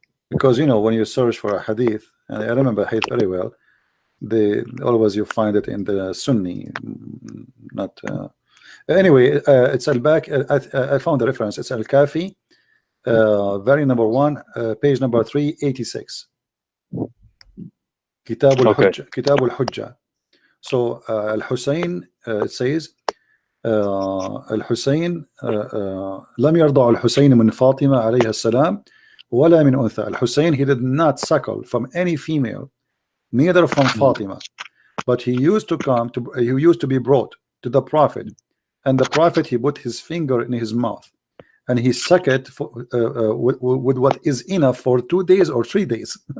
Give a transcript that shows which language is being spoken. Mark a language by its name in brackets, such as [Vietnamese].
[English] Because when you search for a hadith, and I remember hadith very well, always you find it in the Sunni, not anyway. It's Al-Baqir. I found the reference. It's Al-Kafi, very number 1, page number 386. Kitab al-Hujja. Kitab al-Hujja. So Al-Hussein, it says [Arabic] الحسين لم يرضع الحسين من فاطمة عليها السلام ولا من أنثى. [English] Al-Hussein, he did not suckle from any female, neither from Fatima, but he used to be brought to the Prophet, and the Prophet, he put his finger in his mouth and he sucked it with what is enough for 2 days or 3 days.